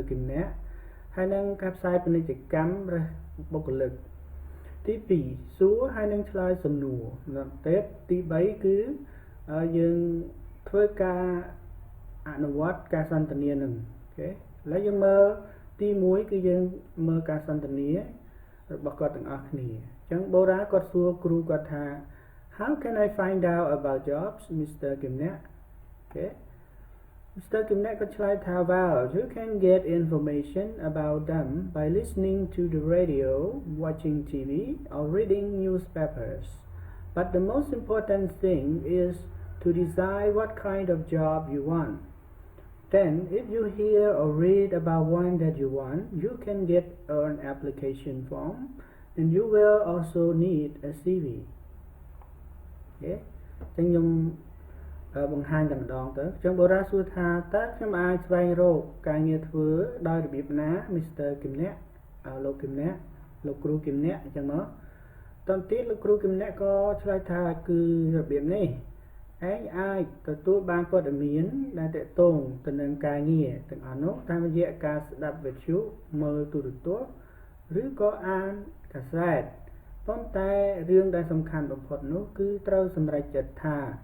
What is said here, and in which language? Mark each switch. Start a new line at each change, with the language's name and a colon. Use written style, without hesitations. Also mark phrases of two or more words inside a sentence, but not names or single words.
Khmer: គឹមអ្នកហើយនឹងការផ្សាយពាណិជ្ជកម្មរបស់បុគ្គលិកទី2សួរហើយនឹងឆ្លើយសំណួរទេទី3គឺយើងធ្វើការអនុវត្តការសន្ទនានឹងអូខេឥឡូវយើងមើលទី1គឺយើងមើលការសន្ទនារបស់គាត់ទាំងអស់គ្នាអញ្ចឹងបូរ៉ាគាត់សួរគ្រូគាត់ថា
English: How can I find out about jobs Mr. Kimnet អូខេ Mr. Kimnet
Khmer: គាត់ឆ្លើយថា
English: Well you can get information about them by listening to the radio watching TV or reading newspapers but the most important thing is to decide what kind of job you want. Then, if you hear or read about one that you want, you can get an application form and you will also need a CV. Okay?
Khmer: ចឹងខ្ញុំបង្ហាញតែម្ដងទៅចឹងបូរ៉ាសួរថាតើខ្ញុំអាចស្វែងរកការងារធ្វើដោយរបៀបណា Mr. Kimnet លោកគឹមអ្នកលោកគ្រូគឹមអ្នកអញ្ចឹងមកតន្ទៀតលោកគ្រូគឹមអ្នកក៏ឆ្លើយថាគឺរបៀបនេះឯងអាចទទួលបានព័ត៌មានដែលតកតងទៅនឹងការងារទាំងអស់នោះតាមរយៈការស្ដាប់វិទ្យុមើលទូរទស្សន៍ឬក៏អានកាសែតប៉ុន្តែរឿងដែលសំខាន់បំផុតនោះគឺត្រូវសម្រេចចិត្តថា